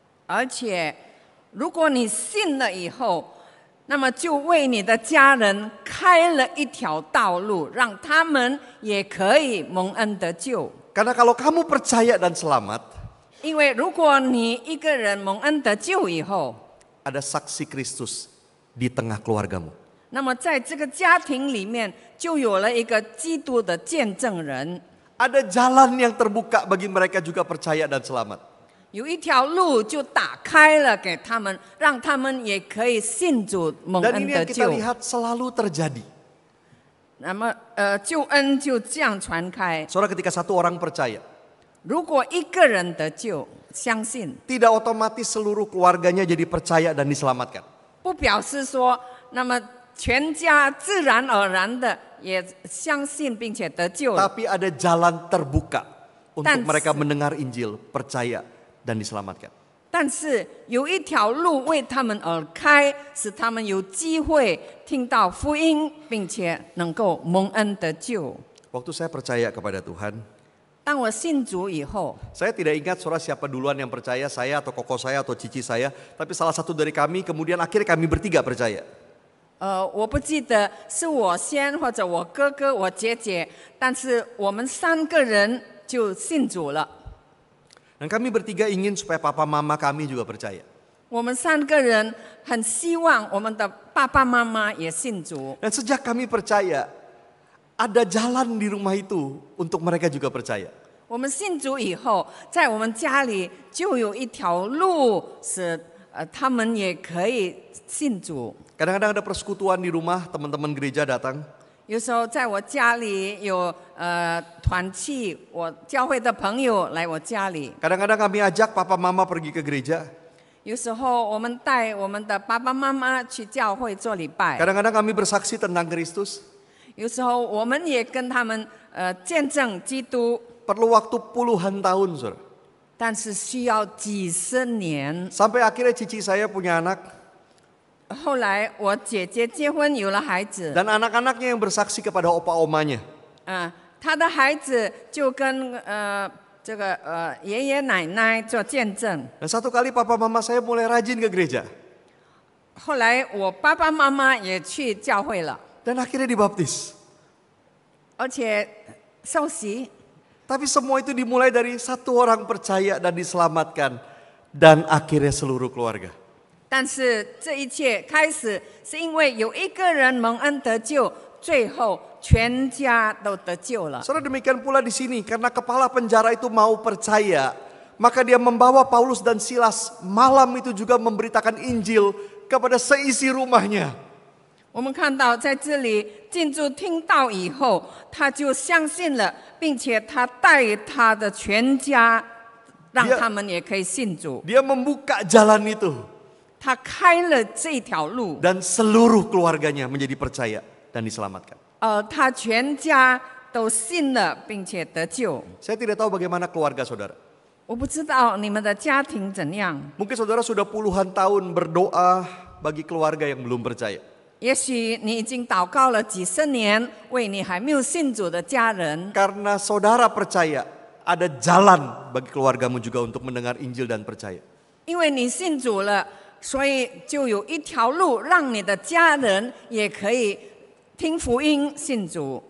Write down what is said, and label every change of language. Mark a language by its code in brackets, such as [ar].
[zh] 而且，如果你信了以后，那么就为你的家人开了一条道路，让他们也可以蒙恩得救。 [id] Karena kalau kamu percaya dan selamat, [zh] 因为如果你一个人蒙恩得救以后， [id] ada saksi Kristus di tengah keluargamu. [zh] 那么在这个家庭里面就有了一个基督的见证人， [id] Ada jalan yang terbuka bagi mereka juga percaya dan selamat. [zh] 有一条路就打开了给他们，让他们也可以信主蒙 [id] Dan [zh] 恩 [id] ini [zh] 得 [id] yang kita [zh] 救。 [id] lihat selalu terjadi. [zh] 那么救恩就这样传开。 [id] Saudara, ketika satu orang percaya, [zh] 如果一个人得救，相信 [id] tidak otomatis seluruh keluarganya jadi percaya dan diselamatkan. [zh] 不表示说，那么全家自然而然的也相信并且得救了。 [id] Tapi ada jalan terbuka untuk Dan- mereka mendengar Injil, percaya dan diselamatkan. [zh] 但是有一条路为他们而开，使他们有机会听到福音，并且能够蒙恩得救。 [id] Waktu saya percaya kepada Tuhan, [zh] 当我信主以后， [id] saya tidak ingat saudara siapa duluan yang percaya, saya atau koko saya atau cici saya, tapi salah satu dari kami, kemudian akhirnya kami bertiga percaya. [zh] 我不记得是我先或者我哥哥、我姐姐，但是我们三个人就信主了。 [id] Dan kami bertiga ingin supaya papa mama kami juga percaya. [zh] 我们三个人很希望我们的爸爸妈妈也信主。 [id] Dan sejak kami percaya, ada jalan di rumah itu untuk mereka juga percaya. [zh] 我们信主以后，在我们家里就有一条路使他们也可以信主。 [id] Kadang-kadang ada persekutuan di rumah, teman-teman gereja datang. [zh] 有时候在我家里有团契，我教会的朋友来我家里。 [id] Kadang-kadang kami ajak papa mama pergi ke gereja. [zh] 有时候我们带我们的爸爸妈妈去教会做礼拜， [id] Kadang-kadang kami bersaksi tentang Kristus, [zh] 有时候我们也跟他们见证基督， [id] perlu waktu puluhan tahun, saudara. [zh] 但是需要几十年。 [id] Sampai akhirnya cici saya punya anak, [zh] 后来我姐姐结婚有了孩子， [id] dan anak-anaknya yang bersaksi kepada opa omanya. [zh] 她的孩子就跟这个爷爷奶奶做见证。 [id] Dan satu kali papa mama saya mulai rajin ke gereja, [zh] 后来我爸爸妈妈也去教会了， [id] dan akhirnya dibaptis. [zh] 而且受洗。 [id] Tapi semua itu dimulai dari satu orang percaya dan diselamatkan, dan akhirnya seluruh keluarga. [zh] 但是这一切开始是因为有一个人蒙恩得救，最后全家都得救了。 [id] Saudara, demikian pula di sini, karena kepala penjara itu mau percaya, maka dia membawa Paulus dan Silas malam itu juga memberitakan Injil kepada seisi rumahnya. [zh] 我们看到在这里进驻听道以后，他就相信了，并且他带他的全家，让他们也可以信主。 [id] Dia membuka jalan itu, [zh] 他开了这条路， [id] dan seluruh keluarganya menjadi percaya dan diselamatkan. [zh] 他全家都信了，并且得救。 [id] Saya tidak tahu bagaimana keluarga saudara. [zh] 我不知道你们的家庭怎样， [id] Mungkin saudara sudah puluhan tahun berdoa bagi keluarga yang belum percaya. [zh] 也许你已经祷告了几十年，为你还没有信主的家人。 [id] Karena saudara percaya, ada jalan bagi keluargamu juga untuk mendengar Injil dan percaya. [zh] 因为你信主了，所以就有一条路让你的家人也可以听福音信主。